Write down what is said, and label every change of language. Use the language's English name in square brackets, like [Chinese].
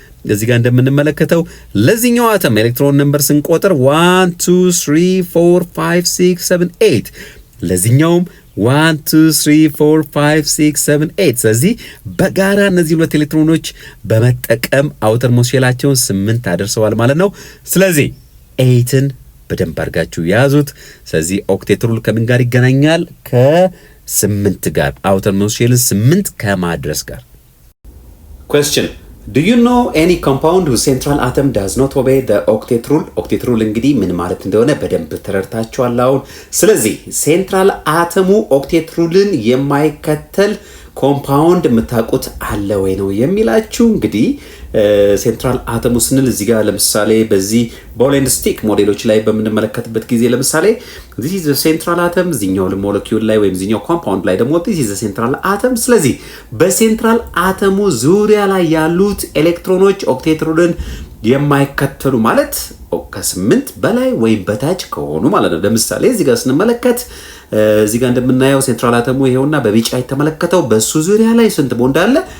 [Amharic] እዚህ ጋር እንደምንመለከተው ለዚህኛው አተም ኤሌክትሮን ነምበር ስንቆጥር 1 2 3 4 5 6 7 8 ለዚህኛውም 1 2 3 4 5 6 7 8 ስለዚህ በጋራ እነዚህ ሁለት ኤሌክትሮኖች በመጠቀም አውተር ሞስት ሼላቸውን 8 አደርሰዋል ማለት ነው። ስለዚህ 8ን በደንብ አድርጋችሁ ያዙት። ስለዚህ ኦክቴት ሩል ከምን ጋር ይገናኛል? ከ8 ጋር አውተር ሞስት ሼልን 8 ከማድረስ ጋር። [English] question do you know any compound whose central atom does not obey the octet rule? [Amharic] octet rule እንግዲህ ምን ማለት እንደሆነ በደንብ ተረድታችኋል አሁን። ስለዚህ ሴንትራል አተሙ ኦክቴት ሩልን የማይከተል ኮምፓውንድ የምታውቁት አለ ወይ ነው የሚላችሁ። እንግዲህ ሴንትራል አተሙ ስንል እዚህ ጋር ለምሳሌ በዚህ ቦል ኤንድ ስቲክ ሞዴሎች ላይ በምንመለከትበት ጊዜ ለምሳሌ [English] this is the central atom [Amharic] እዚህኛው ሞለኪውል ላይ ወይም እዚህኛው ኮምፓውንድ ላይ ደግሞ this is the central atom። ስለዚህ በሴንትራል አተሙ ዙሪያ ላይ ያሉት ኤሌክትሮኖች ኦክቴት ሩልን የማይከተሉ ማለት ከ8 በላይ ወይም በታች ከሆኑ ማለት ነው። ለምሳሌ እዚህ ጋር ስንመለከት እዚህ ጋር እንደምናየው ሴንትራል አተሙ ይሄውና በቢጫ የተመለከተው በሱ ዙሪያ ላይ ስንት ቦንድ አለ?